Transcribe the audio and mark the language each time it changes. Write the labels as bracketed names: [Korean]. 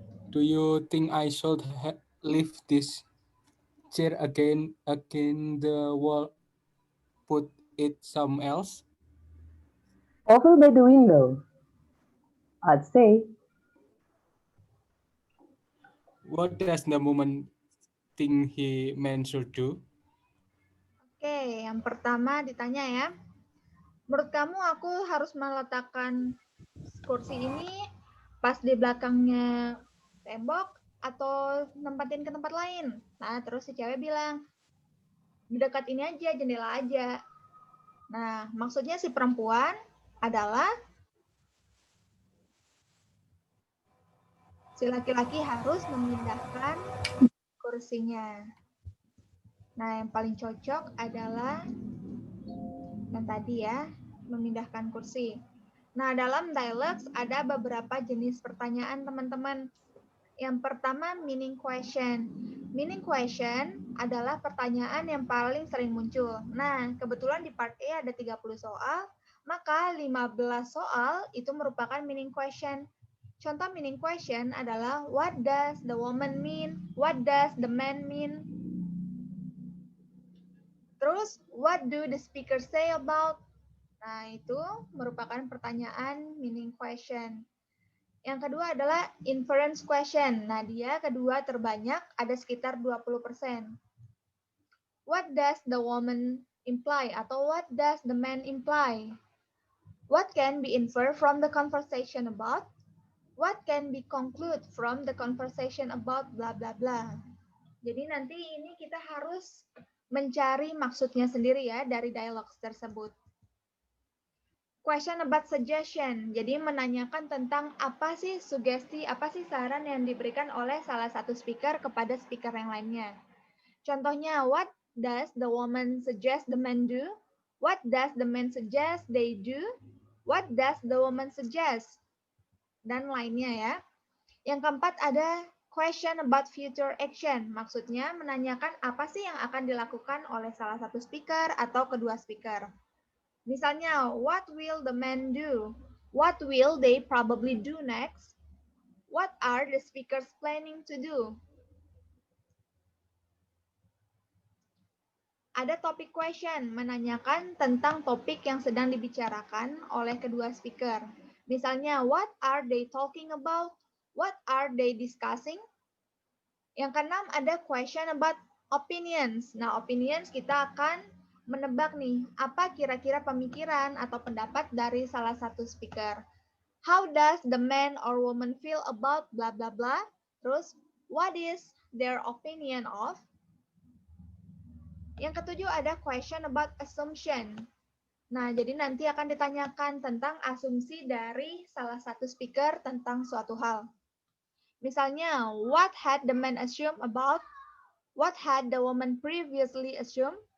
[English] Do you think I should leave this chair again the wall, put it somewhere else? Over by the window, I'd say. What does the woman think he meant to do? [Indonesian] Oke, yang pertama ditanya ya. Menurut kamu aku harus meletakkan kursi ini pas di belakangnya tembok atau nempatin ke tempat lain? Nah, terus si cewek bilang, di dekat ini aja, jendela aja. Nah, maksudnya si perempuan adalah si laki-laki harus memindahkan kursinya. Nah, yang paling cocok adalah yang tadi ya, memindahkan kursi. Nah, dalam dialogues ada beberapa jenis pertanyaan, teman-teman. Yang pertama, meaning question. Meaning question adalah pertanyaan yang paling sering muncul. Nah, kebetulan di part A ada 30 soal, maka 15 soal itu merupakan meaning question. Contoh meaning question adalah, [English] what does the woman mean? What does the man mean? Terus, what do the speaker say about? [Indonesian] Nah, itu merupakan pertanyaan meaning question. Yang kedua adalah inference question. Nah, dia kedua terbanyak, ada sekitar 20%. [English] What does the woman imply? Atau what does the man imply? What can be inferred from the conversation about? What can be conclude from the conversation about bla bla bla. [Indonesian] Jadi nanti ini kita harus mencari maksudnya sendiri ya dari dialog tersebut. [English] Question about suggestion. [Indonesian] Jadi menanyakan tentang apa sih sugesti, apa sih saran yang diberikan oleh salah satu speaker kepada speaker yang lainnya. [English] Contohnya, what does the woman suggest the man do? What does the man suggest they do? What does the woman suggest? [Indonesian] Dan lainnya ya. Yang keempat ada [English] question about future action. [Indonesian] Maksudnya menanyakan apa sih yang akan dilakukan oleh salah satu speaker atau kedua speaker. [English] Misalnya, what will the men do? What will they probably do next? What are the speakers planning to do? [Indonesian] Ada topic question, menanyakan tentang topik yang sedang dibicarakan oleh kedua speaker. [English] Misalnya, what are they talking about? What are they discussing? [Indonesian] Yang keenam ada [English] question about opinions. [Indonesian] Nah, opinions kita akan menebak nih, apa kira-kira pemikiran atau pendapat dari salah satu speaker. [English] How does the man or woman feel about bla bla bla? Terus, what is their opinion of? [Indonesian] Yang ketujuh ada [English] question about assumption. [Indonesian] Nah, jadi nanti akan ditanyakan tentang asumsi dari salah satu speaker tentang suatu hal. [English] Misalnya, what had the man assumed about? What had the woman previously assumed?